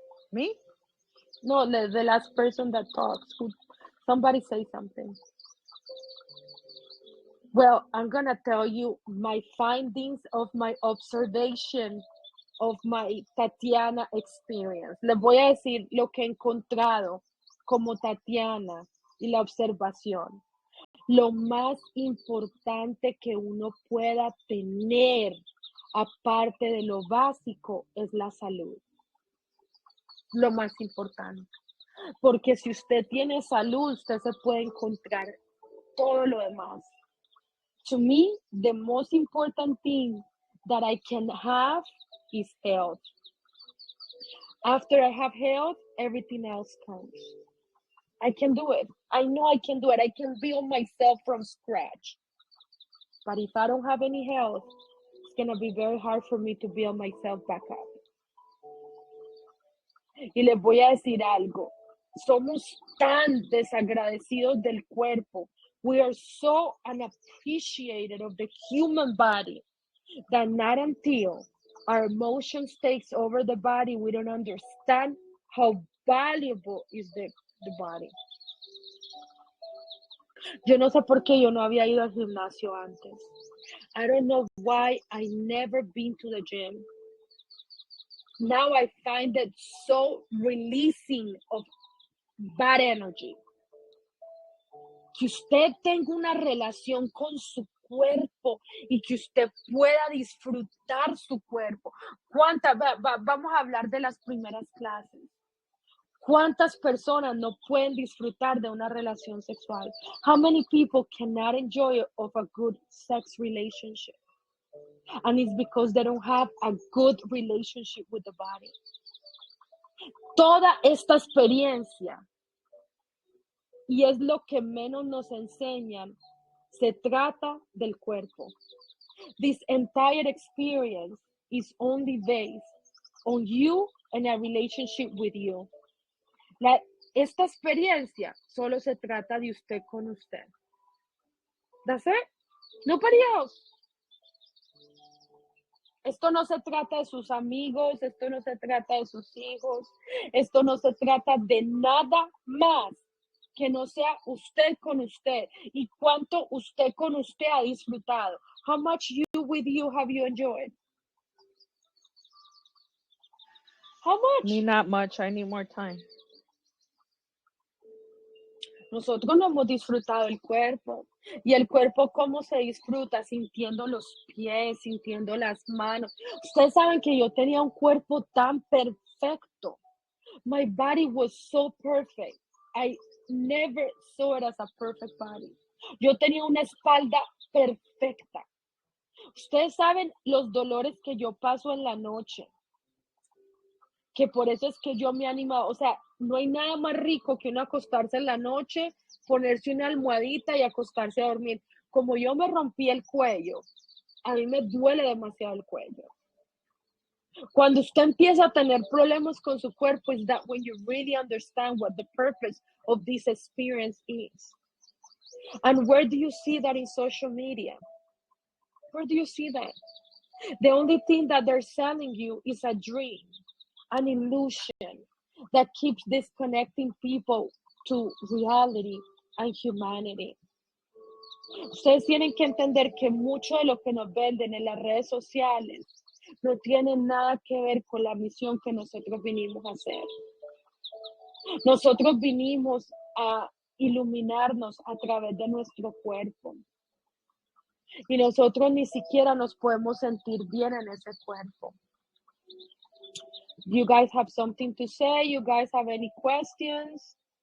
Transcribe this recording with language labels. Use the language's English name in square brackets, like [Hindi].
[English] Me? No, the last person that talks. Somebody say something. Well, I'm going to tell you my findings of my observation of my Tatiana experience. [Spanish] Les voy a decir lo que he encontrado como Tatiana y la observación. Lo más importante que uno pueda tener aparte de lo básico, es la salud. Lo más importante. Porque si usted tiene salud, usted se puede encontrar todo lo demás. [English] To me, the most important thing that I can have is health. After I have health, everything else comes. I can do it. I know I can do it. I can build myself from scratch. But if I don't have any health, it's going to be very hard for me to build myself back up. [Spanish] Y les voy a decir algo. Somos tan desagradecidos del cuerpo. [English] We are so unappreciated of the human body that not until our emotions takes over the body, we don't understand how valuable is the body. [Spanish] Yo no sé por qué yo no había ido al gimnasio antes. [English] I don't know why I never been to the gym. Now I find it so releasing of bad energy. [Spanish] Que usted tenga una relación con su cuerpo y que usted pueda disfrutar su cuerpo. Vamos a hablar de las primeras clases. ¿Cuántas personas no pueden disfrutar de una relación sexual? [English] How many people cannot enjoy of a good sex relationship? And it's because they don't have a good relationship with the body. [Spanish] Toda esta experiencia, y es lo que menos nos enseñan, se trata del cuerpo. [English] This entire experience is only based on you and a relationship with you. [Spanish] Esta experiencia solo se trata de usted con usted. [English] That's it. Nobody else. [Spanish] Esto no se trata de sus amigos, esto no se trata de sus hijos, esto no se trata de nada más que no sea usted con usted. Y cuánto usted con usted ha disfrutado. [English] How much you with you have you enjoyed? How much? Me not much. I need more time. [Spanish] Nosotros no hemos disfrutado el cuerpo. Y el cuerpo, ¿cómo se disfruta? Sintiendo los pies, sintiendo las manos. Ustedes saben que yo tenía un cuerpo tan perfecto. My body was so perfect. I never saw it as a perfect body. Yo tenía una espalda perfecta. Ustedes saben los dolores que yo paso en la noche. Que por eso es que yo me animo, o sea, no hay nada más rico que uno acostarse en la noche, ponerse una almohadita y acostarse a dormir. Como yo me rompí el cuello, a mí me duele demasiado el cuello. Cuando usted empieza a tener problemas con su cuerpo, [English] is that when you really understand what the purpose of this experience is. And where do you see that in social media? Where do you see that? The only thing that they're selling you is a dream. An illusion that keeps disconnecting people to reality and humanity. [Spanish] Ustedes tienen que entender que mucho de lo que nos venden en las redes sociales no tiene nada que ver con la misión que nosotros vinimos a hacer. Nosotros vinimos a iluminarnos a través de nuestro cuerpo. Y nosotros ni siquiera nos podemos sentir bien en ese cuerpo. [English] You guys have something to say? You guys have any questions?